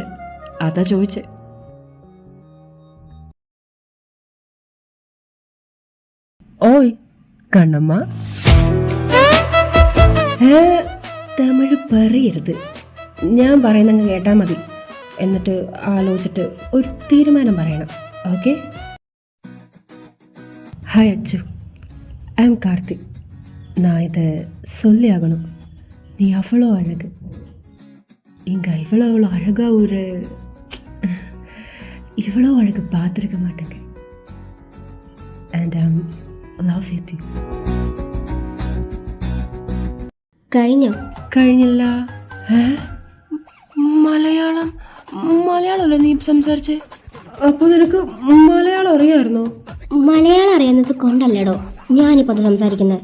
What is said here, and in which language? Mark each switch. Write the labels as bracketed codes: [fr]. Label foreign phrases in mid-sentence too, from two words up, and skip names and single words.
[ml] അതാ ചോദിച്ചേ. ഓയ് കണ്ണമ്മ. തമിഴ് പറയരുത്, ഞാൻ പറയുന്നങ്ങ് കേട്ടാൽ മതി. എന്നിട്ട് ആലോചിച്ചിട്ട് ഒരു തീരുമാനം പറയണം, ഓക്കെ? [en] hi അച്ചു, I am கார்த்திக். [ta] நான் இதை சொல்லி ஆகணும். நீ அவ்வளோ அழகு. இங்கே இவ்வளோ அழகாக ஒரு இவ்வளோ அழகு பார்த்துருக்க மாட்டேங்க. [en] and love with you. [ml] കഴിഞ്ഞോ? കഴിഞ്ഞില്ല. മലയാളം മലയാളമല്ലേ നീ സംസാരിച്ചേ? അപ്പോൾ നിനക്ക് മലയാളം അറിയാമായിരുന്നോ? മലയാളം അറിയാവുന്നത് കൊണ്ടല്ലടോ ഞാനിപ്പോൾ അത് സംസാരിക്കുന്നത്.